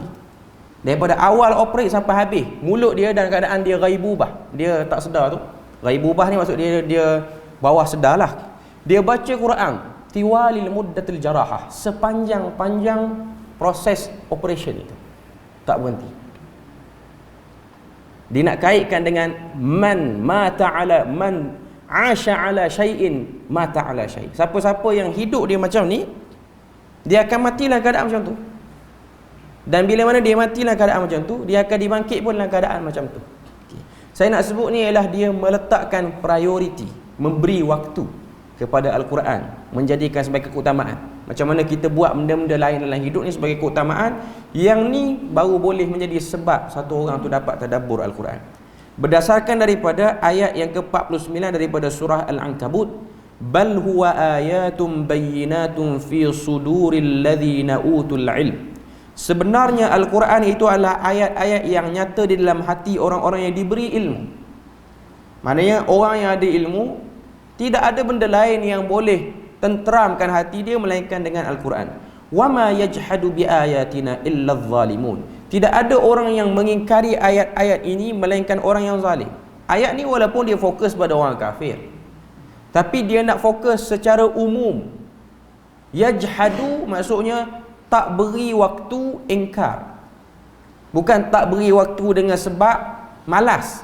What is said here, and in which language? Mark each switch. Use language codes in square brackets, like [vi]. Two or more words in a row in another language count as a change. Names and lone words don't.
[ms] Daripada awal operate sampai habis, mulut dia dalam keadaan dia ghaibubah, dia tak sedar tu. Ghaibubah ni maksud dia bawah sedar lah. Dia baca Quran [ar] طوال مدة الجراحة, [ms] sepanjang-panjang proses operation itu, tak berhenti. Dia nak kaitkan dengan [ar] من عاش على شيء مات على شيء'. [ms] Siapa-siapa yang hidup dia macam ni, dia akan matilah keadaan macam tu. Dan bila mana dia mati dalam keadaan macam tu, dia akan dibangkit pun dalam keadaan macam tu. Saya nak sebut ni ialah dia meletakkan priority, memberi waktu kepada Al-Quran, menjadikan sebagai keutamaan. Macam mana kita buat benda-benda lain dalam hidup ni sebagai keutamaan, yang ni baru boleh menjadi sebab satu orang tu dapat tadabbur Al-Quran. Berdasarkan daripada ayat yang ke-49 daripada surah Al-Ankabut, [ar] بل هو آيات بينات في صدور الذين أوتوا العلم. [ms] Sebenarnya Al-Quran itu adalah ayat-ayat yang nyata di dalam hati orang-orang yang diberi ilmu. Maknanya orang yang ada ilmu, tidak ada benda lain yang boleh tenteramkan hati dia melainkan dengan Al-Quran. [ar] وَمَا يَجْحَدُ بِآيَاتِنَا إِلَّا الظَّالِمُونَ. [ms] Tidak ada orang yang mengingkari ayat-ayat ini melainkan orang yang zalim. Ayat ni walaupun dia fokus pada orang kafir, tapi dia nak fokus secara umum. Yajhadu maksudnya tak beri waktu, ingkar. Bukan tak beri waktu dengan sebab malas.